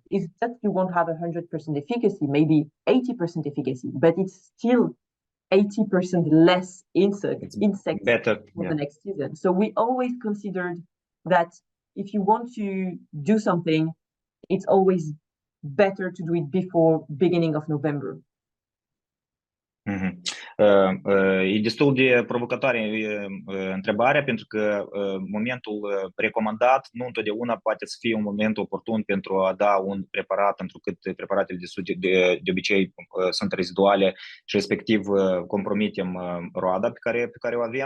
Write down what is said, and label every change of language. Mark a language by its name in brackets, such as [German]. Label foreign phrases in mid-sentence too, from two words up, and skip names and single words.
[English] It's that you won't have 100% efficacy, maybe 80% efficacy, but it's still 80% less insects better, for the next season. So we always considered that if you want to do something, it's always better to do it before beginning of November. [Romanian] E destul de provocatoare întrebarea, pentru că momentul recomandat nu întotdeauna poate să fie un moment oportun pentru a da un preparat, întrucât preparatele de obicei sunt reziduale și respectiv compromitem roada pe care o avem.